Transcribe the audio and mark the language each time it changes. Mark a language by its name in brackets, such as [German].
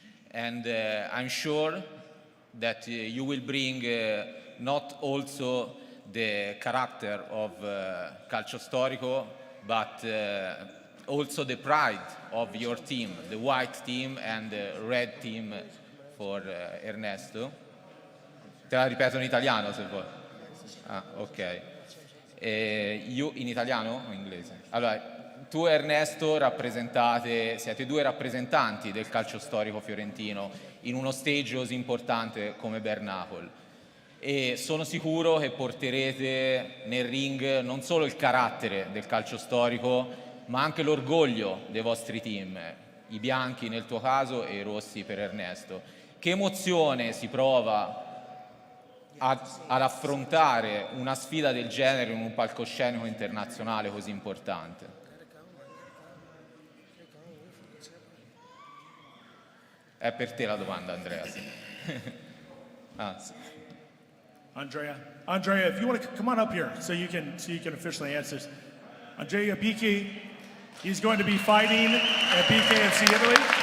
[English] And I'm sure that you will bring not also the character of calcio storico, but also the pride of your team, the white team and the red team for Ernesto. [Italian] Te la ripeto in italiano se vuoi. Ah, ok. Io in italiano o in inglese? Allora, tu e Ernesto siete due rappresentanti del calcio storico fiorentino in uno stage così importante come Bernacle. E sono sicuro che porterete nel ring non solo il carattere del calcio storico, ma anche l'orgoglio dei vostri team, i bianchi nel tuo caso e i rossi per Ernesto. Che emozione si prova ad affrontare una sfida del genere in un palcoscenico internazionale così importante? È per te la domanda, Andrea. Sì. Sì. [English] Andrea, if you want to come on up here so you can officially answer this. Andrea BK, he's going to be fighting at BKFC Italy.